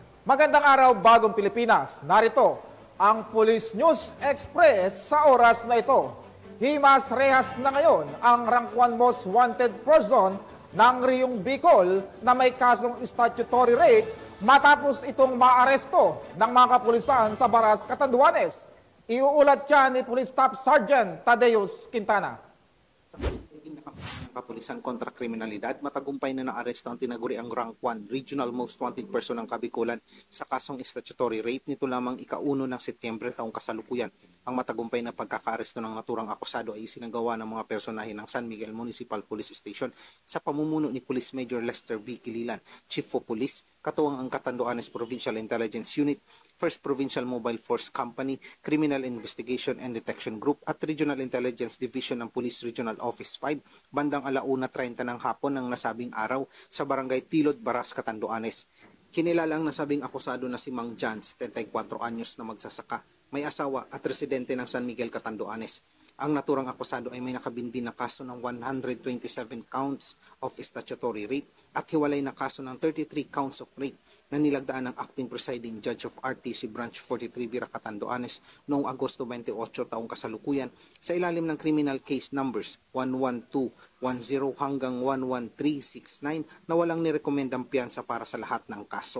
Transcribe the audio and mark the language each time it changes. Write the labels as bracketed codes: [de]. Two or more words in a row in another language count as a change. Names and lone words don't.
[tl] Magandang araw, Bagong Pilipinas. Narito ang Police News Express sa oras na ito. Himas rehas na ngayon ang [en] rank 1 most wanted person [tl] ng Riyong Bicol na may kasong [en] statutory rape [tl] matapos itong maaresto ng mga kapulisan sa Baras, Catanduanes. Iuulat siya ni Police Staff Sergeant Tadeus Quintana. Kapulisan kontra kriminalidad, matagumpay na naaresto ang tinaguriang [en] rank 1 regional most wanted person [tl] ng Kabikulan sa kasong [en] statutory rape [tl] nito lamang ika-1 ng Setyembre taong kasalukuyan. Ang matagumpay na pagkakaaresto ng naturang akusado ay isinagawa ng mga personahe ng San Miguel Municipal Police Station sa pamumuno ni Police Major Lester V. Kililan, Chief of Police, katuwang ang Catanduanes Provincial Intelligence Unit, 1st Provincial Mobile Force Company, Criminal Investigation and Detection Group at Regional Intelligence Division ng Police Regional Office 5 bandang 1:30 ng hapon ng nasabing araw sa Barangay Tilod, Baras, Catanduanes. Kinilala ang nasabing akusado na si Mang John, 74 anyos na magsasaka, may asawa at residente ng San Miguel, Catanduanes. Ang naturang akusado ay may nakabinbin na kaso ng [en] 127 counts of statutory rape [tl] at hiwalay na kaso ng [en] 33 counts of rape [tl] na nilagdaan ng Acting Presiding Judge of RTC Branch 43 Vira, Catanduanes noong Agosto 28 taong kasalukuyan sa ilalim ng [en] criminal case numbers [tl] 11210 hanggang 11369 na walang nirekomendang piyansa para sa lahat ng kaso.